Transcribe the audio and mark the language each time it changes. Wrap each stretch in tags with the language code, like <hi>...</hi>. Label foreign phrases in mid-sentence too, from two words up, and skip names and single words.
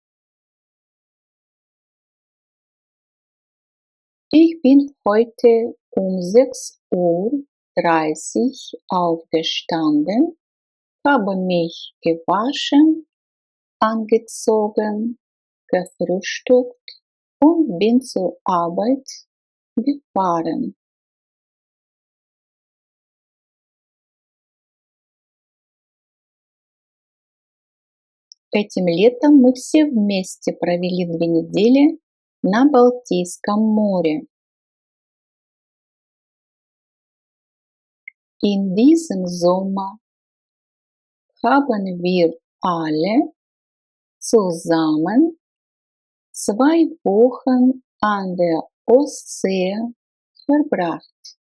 <de>Ich bin heute um 6:30 Uhr aufgestanden, habe mich gewaschen, angezogen, gefrühstückt und bin zur Arbeit gefahren.</de> <ru>Этим летом мы все вместе провели 2 недели на Балтийском море.</ru> <de>In diesem Sommer haben wir alle zusammen 2 Wochen an der Ostsee verbracht.</de>